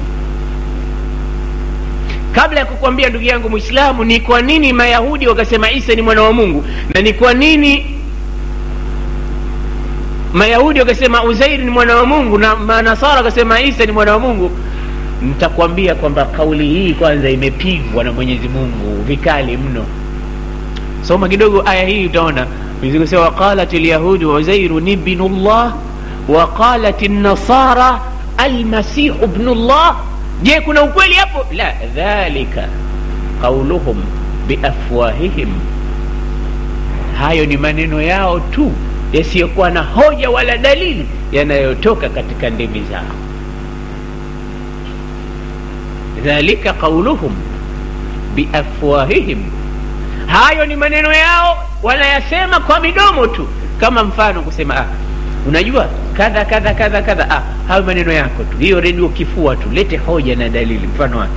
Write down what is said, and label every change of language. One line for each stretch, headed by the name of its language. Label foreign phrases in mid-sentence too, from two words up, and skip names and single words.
Swahili: Kabla ya kukwambia ndugu yangu Muislamu ni kwa nini Mayahudi wakasema Isa ni mwana wa Mungu, na ni kwa nini Mayahudi wakasema Uzair ni mwana wa Mungu na Manasara wakasema Isa ni mwana wa Mungu, nitakwambia kwamba kauli hii kwanza imepigwa na Mwenyezi Mungu vikali mno. Soma kidogo aya hii utaona Mwenyezi Mungu sema
Arabic: قالت اليهود عزير ابن الله وقالت النصارى المسيح ابن الله.
Swahili: Je, kuna ukweli hapo? La,
Arabic: ذلك قولهم بأفواههم,
Swahili: hayo ni maneno yao tu yasiyokuwa na hoja wala dalili yanayotoka katika ndimi zao.
Arabic: ذلك قولهم بأفواههم,
Swahili: hayo ni maneno yao wanayasema kwa midomo tu, kama mfano kusema unajua kadha kadha kadha kadha, hayo maneno yako tu, hiyo redio kifua tu, lete hoja na dalili, mfano wake.